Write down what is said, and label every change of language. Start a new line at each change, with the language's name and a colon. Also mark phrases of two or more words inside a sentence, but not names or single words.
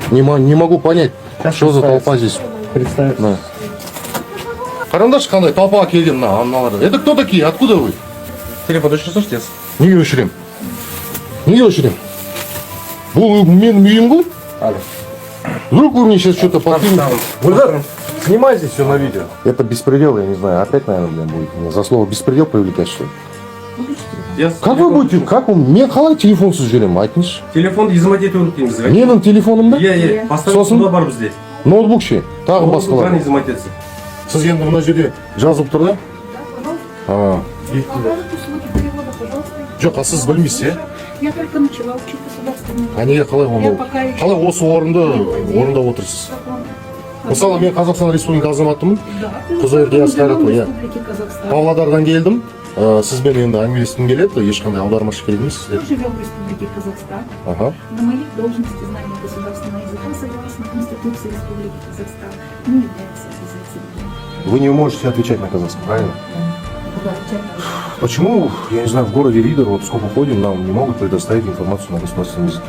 Russian: Не могу понять, что за толпа здесь. Представь. Да.
Kazakh: Карандаш қандай толпа келген мына аналар.
Russian: Это кто такие? Откуда вы?
Kazakh: Телефонды өшірсінші тез. Неге өшірем? Неге өшірем? Бұл менің үйім ғой?
Russian: Алло. Вдруг вы мне сейчас что-то подкинете? Гульдар, снимайте все на видео. Это беспредел, я не знаю. Опять, наверное, блин, будет меня за слово беспредел привлекать, что ли? Как вы будете? Как вы?
Kazakh: Мен қалай телефонсыз жүремін, айтыңызшы. Телефонды изымайтету дейміз. Менің телефонымда? Иә. Поставить Сосын? суда бар бізде. Ноутбук ше? Тағы басқалар. Қане изымайтетсі. Сіз енді мына жерде жазылып тұр да? А.
Russian: Услуги перевода, пожалуйста.
Kazakh: Жоқ, а сіз білмейсіз, иә?
Russian: Я только начала учить государственный.
Kazakh: А неге қалай оны? Қалай осы орында отырсыз? Мысалы, мен Қазақстан Республика азаматымын. Құзайырды Асқаратова, иә. Павлодардан келдім. Сізбен енді әңгімелескім келеді, ешқандай аудармашы керек емес.
Russian: Мы живем в Республике Казахстан. Ага. На моих должности знания государственного языка согласно Конституции Республики Казахстан не является обязательным. Вы не можете отвечать на казахском, правильно? Буду отвечать на вопрос. Почему, я не знаю, в городе Ридер, вот сколько ходим, нам не могут предоставить информацию на государственном языке?